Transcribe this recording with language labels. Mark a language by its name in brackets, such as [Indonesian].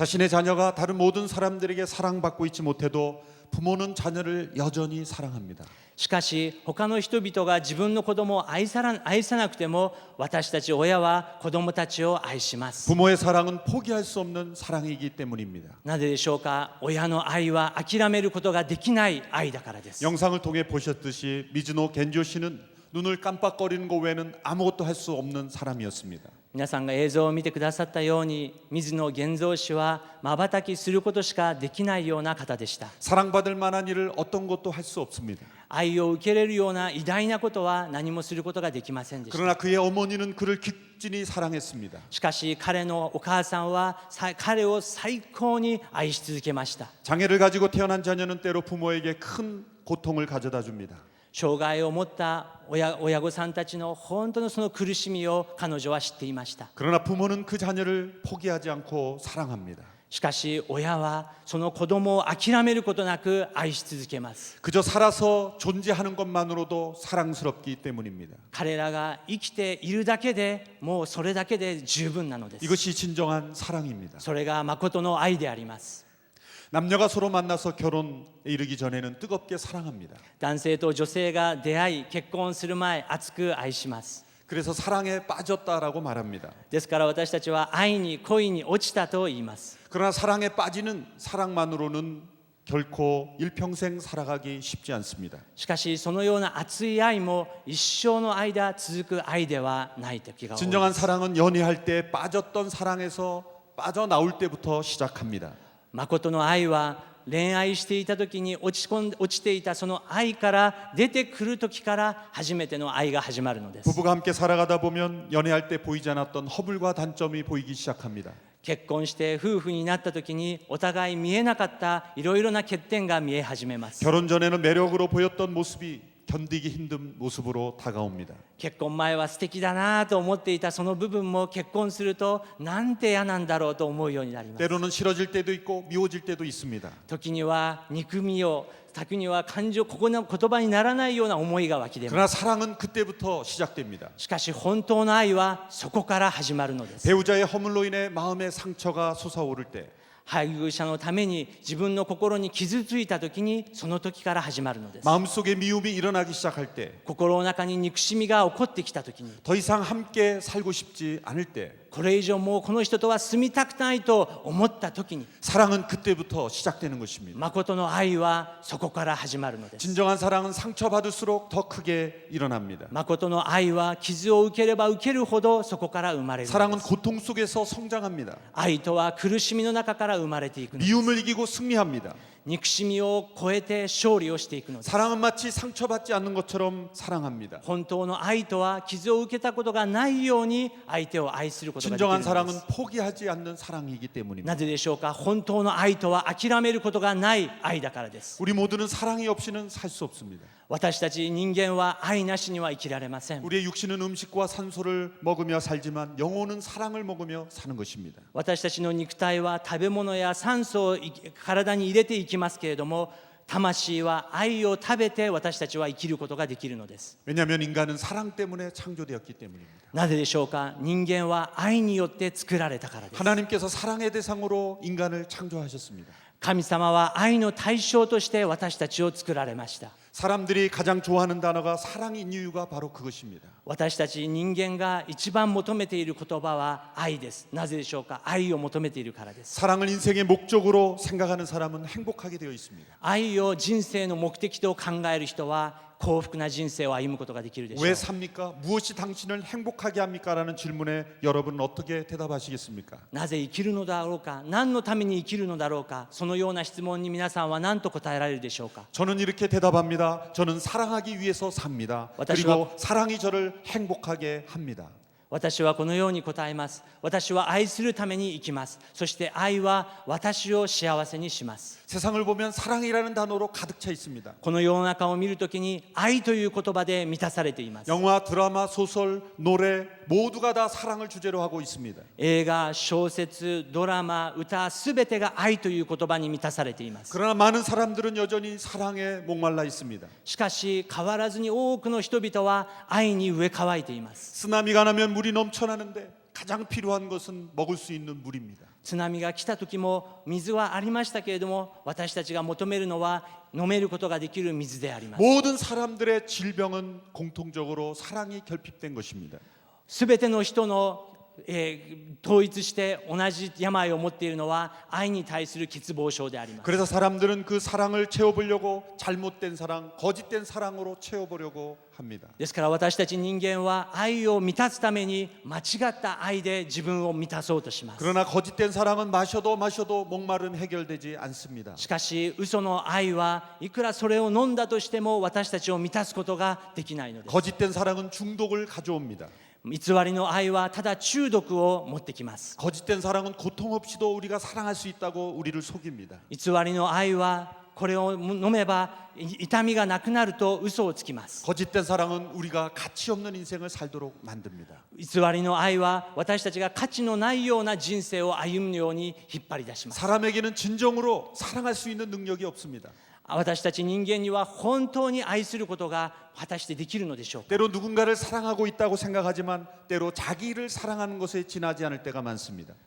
[Korean] 자신의 자녀가 다른 모든 사람들에게 사랑받고 있지 못해도 부모는 자녀를 여전히 사랑합니다. [Japanese] しかし他の人々が自分の子供を愛さなくても、私たち親は子供たちを愛します。 [Korean] 부모의 사랑은 포기할 수 없는 사랑이기 때문입니다. [Japanese] なぜでしょうか。親の愛は諦めることができない愛だからです。 [Korean] 영상을 통해 보셨듯이 미즈노 겐조 씨는 눈을 깜빡거리는 것 외에는 아무것도 할 수 없는 사람이었습니다. [Japanese] 皆さんが映像を見てくださったように、水野源三氏は瞬きすることしかできないような方でした。 [Korean] 사랑받을 만한 일을 어떤 것도 할 수 없습니다. [Japanese] 愛を受けれるような偉大なことは何もすることができませんでした。 [Korean] 그러나 그의 어머니는 그를 깊진히 사랑했습니다. [Japanese] しかし彼のお母さんは彼を最高に愛し続けました。 [Korean] 장애를 가지고 태어난 자녀는 때로 부모에게 큰 고통을 가져다 줍니다. [Japanese] 障害を持った親御さんたちの本当のその苦しみを彼女は知っていました。 [Korean] 그러나 부모는 그 자녀를 포기하지 않고 사랑합니다. [Japanese] しかし親はその子供を諦めることなく愛し続けます。 [Korean] 그저 살아서 존재하는 것만으로도 사랑스럽기 때문입니다. [Japanese] 彼らが生きているだけでもうそれだけで十分なのです。 [Korean] 이것이 진정한 사랑입니다. [Japanese] それが誠の愛であります。 [Korean] 남녀가 서로 만나서 결혼에 이르기 전에는 뜨겁게 사랑합니다. [Japanese] 男性と女性が出会い結婚する前、熱く愛します。 [Korean] 그래서 사랑에 빠졌다라고 말합니다. [Japanese] ですから私たちは愛に恋に落ちたと言います。 [Korean] 그러나 사랑에 빠지는 사랑만으로는 결코 일평생 살아가기 쉽지 않습니다. [Japanese] しかしそのような熱い愛も一生の間続く愛ではない時が多いです。 [Korean] 진정한 사랑은 연애할 때 빠졌던 사랑에서 빠져나올 때부터 시작합니다. [Japanese] 誠の愛は恋愛していた時に落ちていたその愛から出てくる時から初めての愛が始まるのです。 [Korean] 부부가 함께 살아가다 보면 연애할 때 보이지 않았던 허물과 단점이 보이기 시작합니다. [Japanese] 結婚して夫婦になった時にお互い見えなかったいろいろな欠点が見え始めます。 [Korean] 결혼 전에는 매력으로 보였던 모습이 견디기 힘든 모습으로 다가옵니다. [Japanese] 結婚前は素敵だなと思っていたその部分も結婚するとなんて嫌なんだろうと思うようになります。 [Korean] 때로는 싫어질 때도 있고 미워질 때도 있습니다. [Japanese] 時には憎みを、時には感情、ここの言葉にならないような思いが湧き出ます。 [Korean] 그러나 사랑은 그때부터 시작됩니다. [Japanese] しかし本当の愛はそこから始まるのです。 [Korean] 배우자의 허물로 인해 마음의 상처가 솟아오를 때 [Japanese] 配偶者のために自分の心に傷ついた時にその時から始まるのです。 [Korean] 마음속에 미움이 일어나기 시작할 때 [Japanese] 心の中に憎しみが起こってきた時に [Korean] 더 이상 함께 살고 싶지 않을 때 [Japanese] これ以上もうこの人とは住みたくないと思った時に [Korean] 사랑은 그때부터 시작되는 것입니다. [Japanese] 誠の愛はそこから始まるのです。 [Korean] 진정한 사랑은 상처받을수록 더 크게 일어납니다. [Japanese] 誠の愛は傷を受ければ受けるほどそこから生まれるの [Korean] 사랑은 [Japanese] です。 [Korean] 고통 속에서 성장합니다. [Japanese] 愛とは苦しみの中から生まれていくのです。 [Korean] 미움을 이기고 승리합니다. [Japanese] 憎しみを超えて勝利をしていくのです。 [Korean] 사랑은 마치 상처받지 않는 것처럼 사랑합니다. [Japanese] 本当の愛とは傷を受けたことがないように相手を愛することができる [Korean] 진정한 [Japanese] のです。 [Korean] 포기하지 않는 사랑이기 때문입니다. [Japanese] なぜでしょうか。本当の愛とは諦めることがない愛だからです。 [Korean] 우리 모두는 사랑이 없이는 살 수 없습니다. [Japanese] 私たち人間は愛なしには生きられません。 [Korean] 우리의 육신은 음식과 산소를 먹으며 살지만 영혼은 사랑을 먹으며 사는 것입니다. [Japanese] 私たちの肉体は食べ物や酸素を体に入れていきますけれども、魂は愛を食べて私たちは生きることができるのです。 [Korean] 왜냐하면 인간은 사랑 때문에 창조되었기 때문입니다. [Japanese] なぜでしょうか。人間は愛によって作られたからです。 [Korean] 하나님께서 사랑의 대상으로 인간을 창조하셨습니다. [Japanese] 神様は愛の対象として私たちを作られました。 [Korean] 사람들이 가장 좋아하는 단어가 사랑인 이유가 바로 그것입니다. [Japanese] 私たち人間が一番求めている言葉は愛です。なぜでしょうか。愛を求めているからです。 [Korean] 사랑을 인생의 목적으로 생각하는 사람은 행복하게 되어 있습니다. [Japanese] 愛を人生の目的と考える人は幸福な人生を歩むことができるでしょう。 [Korean] 왜 삽니까? 무엇이 당신을 행복하게 합니까? 라는 질문에 여러분은 어떻게 대답하시겠습니까? [Japanese] なぜ生きるのだろうか、何のために生きるのだろうか、そのような質問に皆さんは何と答えられるでしょうか。 [Korean] 저는 이렇게 대답합니다. 저는 사랑하기 위해서 삽니다. 그리고 사랑이 저를 행복하게 합니다. [Japanese] 私はこのように答えます。私は愛するために生きます。そして愛は私を幸せにします。 [Korean] 세상을 보면 사랑이라는 단어로 가득 차 있습니다. [Japanese] この世の中を見るときに愛という言葉で満たされています。 [Korean] 영화, 드라마, 소설, 노래 모두가 다 사랑을 주제로 하고 있습니다. [Japanese] 映画、小説、ドラマ、歌、すべてが愛という言葉に満たされています。 [Korean] 그러나 많은 사람들은 여전히 사랑에 목말라 있습니다. [Japanese] しかし変わらずに多くの人々は愛に飢え渇いています。 [Korean] 쓰나미가 나면 물이 넘쳐나는데 가장 필요한 것은 먹을 수 있는 물입니다. [Japanese] 津波が来た時も水はありましたけれども、私たちが求めるのは飲めることができる水であります。 [Korean] 모든 사람들의 질병은 공통적으로 사랑이 결핍된 것입니다. [Japanese] すべての人の統一して同じ病を持っているのは愛に対する欠乏症であります。 [Korean] 그래서 사람들은 그 사랑을 채워보려고 잘못된 사랑, 거짓된 사랑으로 채워보려고 합니다. [Japanese] ですから私たち人間は愛を満たすために間違った愛で自分を満たそうとします。 [Korean] 그러나 거짓된 사랑은 마셔도 목마름 해결되지 않습니다. [Japanese] しかし嘘の愛はいくらそれを飲んだとしても私たちを満たすことができないのです。 [Korean] 거짓된 사랑은 중독을 가져옵니다. [Japanese] 偽りの愛はただ中毒を持ってきます。 [Korean] 거짓된 사랑은 고통 없이도 우리가 사랑할 수 있다고 우리를 속입니다. [Japanese] 偽りの愛はこれを飲めば痛みがなくなると嘘をつきます。 [Korean] 거짓된 사랑은 우리가 가치 없는 인생을 살도록 만듭니다. [Japanese] 偽りの愛は私たちが価値のないような人生を歩むように引っ張り出します。 [Korean] 사람에게는 진정으로 사랑할 수 있는 능력이 없습니다. [Japanese] 私たち人間には本当に愛することが果たしてできるのでしょうか。 [Korean] 때로 누군가를 사랑하고 있다고 생각하지만 때로 자기를 사랑하는 것에 지나지 않을 때가 많습니다.